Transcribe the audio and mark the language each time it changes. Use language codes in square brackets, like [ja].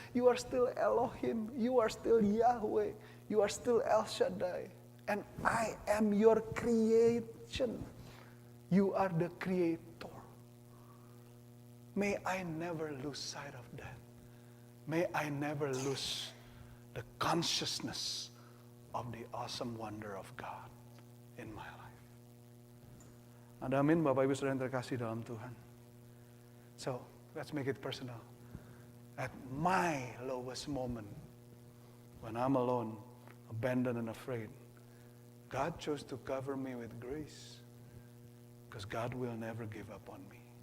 [en] You are still Elohim. You are still Yahweh. You are still El Shaddai. And I am your creation. You are the creator. May I never lose sight of that. May I never lose the consciousness of the awesome wonder of God in my life. [id] Ada amin Bapak Ibu Saudara yang terkasih dalam Tuhan. [en] So, let's make it personal. At my lowest moment, when I'm alone, abandoned and afraid, God chose to cover me with grace. Because God will never give up on me.